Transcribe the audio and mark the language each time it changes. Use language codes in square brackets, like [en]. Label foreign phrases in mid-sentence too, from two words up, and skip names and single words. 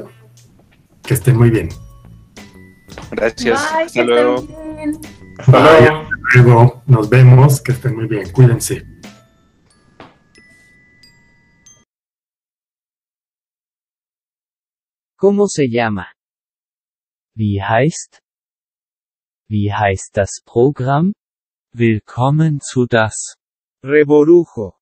[es] Que estén muy bien. Gracias. Bye, Hasta luego. Hasta luego. Nos vemos. Que estén muy bien. Cuídense. ¿Cómo se llama? [de] Wie heißt? Wie heißt das Programm? Willkommen zu das Reborujo.